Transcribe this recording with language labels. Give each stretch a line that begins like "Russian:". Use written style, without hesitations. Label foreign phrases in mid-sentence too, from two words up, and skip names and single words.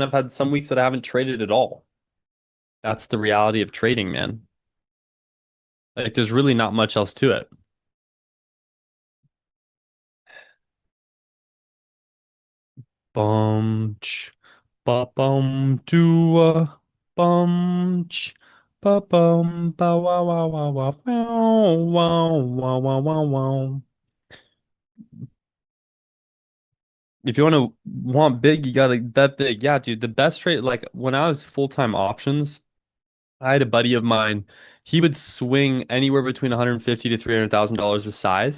English: I've had some weeks that I haven't traded at all. That's the reality of trading, man. Like, there's really not much else to it. Bum, ba bum, do bum, ba bum, ba wow wow wow wow wow wow wow wow wow. If you want big, you gotta bet big. Yeah, dude. The best trade, like when I was full-time options, I had a buddy of mine. He would swing anywhere between 150 to $300,000 a size.